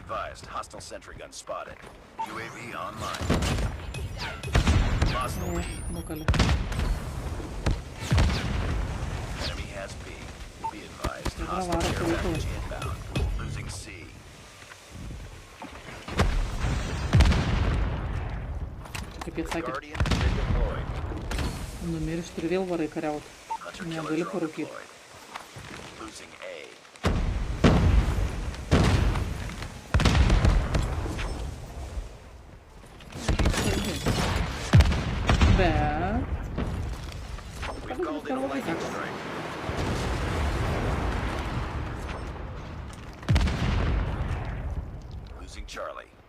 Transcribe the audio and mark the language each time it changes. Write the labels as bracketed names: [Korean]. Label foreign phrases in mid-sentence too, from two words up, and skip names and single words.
[English] advised. Hostile sentry gun spotted. UAV online. Lost the lead. Enemy has B. Be advised. Hostile care package inbound. Losing C. [Lithuanian] Kaip jie sakė, numiršti ir vėl varai kariaut. Negali parūkyti. [English] Losing A. [Lithuanian] Bet... [English] We've called in a lightning strike. Losing Charlie.